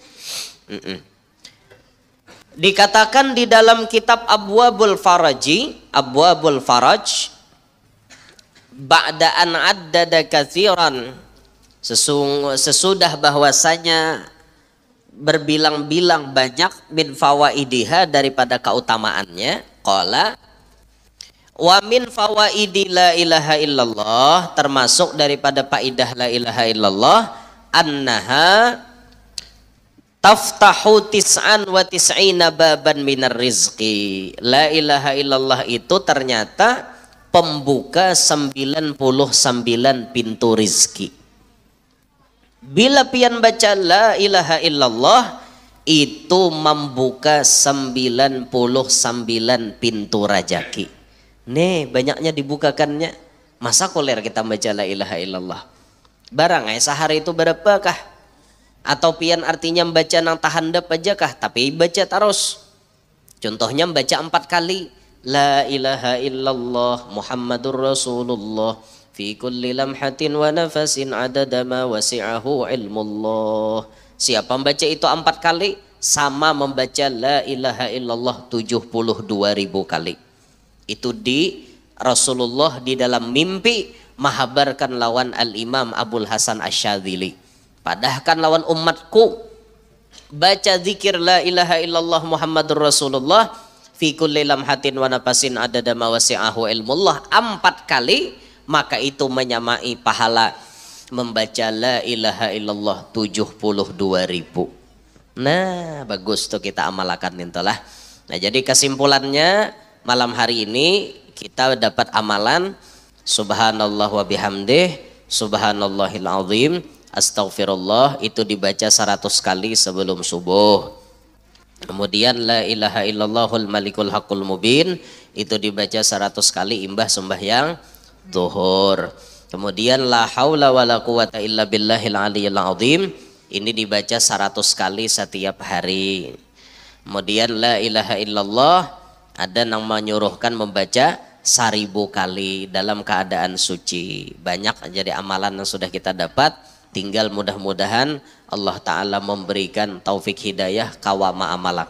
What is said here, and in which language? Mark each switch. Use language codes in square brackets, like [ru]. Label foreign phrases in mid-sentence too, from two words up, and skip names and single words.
[id] Dikatakan di dalam kitab Abwabul Faraji, Abwabul Faraj, [ar] بعد أن عدد كثيرا, [id] sesudah bahwasanya berbilang-bilang banyak [ar] من فوائدها [id] daripada keutamaannya, [ar] قال ومن فوائد لا إله إلا الله, termasuk daripada faidah لا إله إلا الله أنها تفتح تسعا وتسعين بابا من الرزق. لا إله إلا الله [id] itu ternyata pembuka 99 pintu rizki. [bjn] Bila pian baca [ar] لا إله إلا الله [bjn] itu membuka 99 pintu rajaki. Nih banyaknya dibukakannya. Masa koler kita baca [ar] لا إله إلا الله. [bjn] Barang sehari itu berapakah? Atau pian artinya membaca nang tahandap aja kah? [id] Tapi baca terus. Contohnya membaca 4 kali. [ar] لا إله إلا الله محمد رسول الله. في كل لمحة ونفس عدد ما وسعه علم الله. [id] Siapa membaca itu 4 kali sama membaca [ar] لا إله إلا الله [id] 72.000 kali. [bjn] Itu di Rasulullah di dalam mimpi mahabarkan lawan al-Imam Abul Hasan Asyadzili. Padahkan lawan umatku baca zikir [ar] لا إله إلا الله محمد رسول الله في كل لمحة ونفس عدد ما وسعه علم الله [bjn] 4 kali, maka itu menyamai pahala membaca [ar] لا إله إلا الله [bjn] 72.000. Nah bagus tuh kita amalkan intolah. [id] Nah jadi kesimpulannya malam hari ini kita dapat amalan [ar] سبحان الله وبحمده سبحان الله العظيم أستغفر الله [id] itu dibaca 100 kali sebelum subuh. [bjn] Kemudian [ar] لا إله إلا الله الملك الحق المبين [bjn] itu dibaca 100 kali imbah sembahyang zuhur. [id] Kemudian [ar] لا حول ولا قوة إلا بالله العلي العظيم [id] ini dibaca 100 kali setiap hari. Kemudian [ar] لا إله إلا الله [id] ada yang menyuruhkan membaca 1000 kali dalam keadaan suci. Banyak jadi amalan yang sudah kita dapat, tinggal mudah-mudahan Allah Ta'ala memberikan taufik hidayah kawama amalakan.